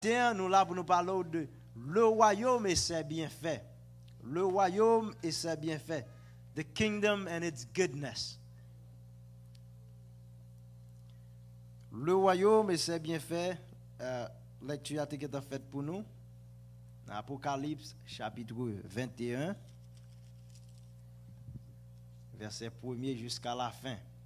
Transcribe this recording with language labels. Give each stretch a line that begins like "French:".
French: Tiens, nous là pour nous parler de le royaume et ses bienfaits. Le royaume et ses bienfaits.
English: The kingdom and its goodness.
French: Le royaume et ses bienfaits. Lecture a été faite pour nous. Apocalypse chapitre 21. Verset 1er jusqu'à la fin.